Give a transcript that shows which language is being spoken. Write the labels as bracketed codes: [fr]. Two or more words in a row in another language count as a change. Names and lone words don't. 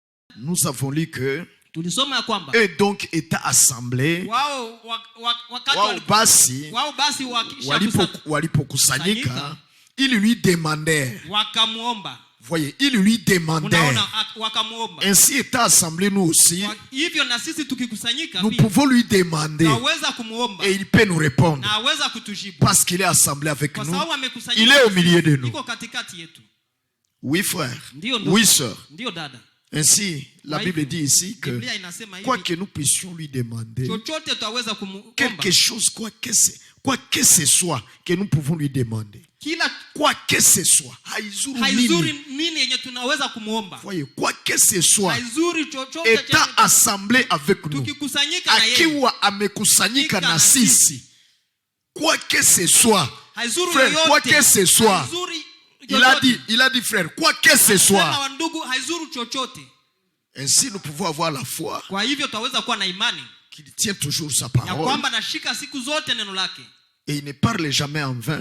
[fr] Nous avons lu que [sw] tulisoma ya kwamba [fr] donc état assemblée [sw] wao basi walipokusanyika [fr] ils lui demandèrent. [sw] wakamuomba. [fr] Voyez, ils lui demandèrent. [sw] Wakamuomba. [fr] Ainsi état assemblée nous aussi. [sw] Hivyo na sisi tukikusanyika [fr] nous pouvons lui demander. [sw] Naweza kumuomba. [fr] Et il peut nous répondre. [sw] Na aweza kutujibu. [fr] Parce qu'il est assemblé avec [sw] kwa [fr] nous. [sw] Amekusanyika. [fr] Il est au milieu de nous. [sw] Iko katikati yetu. [fr] Oui frère. [sw] Ndiyo, [fr] oui sœur. [sw] Ndiyo dada. [fr] Ainsi, la Bible dit ici que quoi que nous puissions lui demander, quelque chose, quoi que ce soit que nous pouvons lui demander, quoi que ce soit, voyez, quoi que ce soit, étant assemblé avec nous, [sw] akiwa amekusanyika na sisi, [fr] quoi que ce soit, frère, quoi que ce soit, il a dit frère, quoi que ce soit. Ainsi nous pouvons avoir la foi qu'il tient toujours sa parole et il ne parle jamais en vain.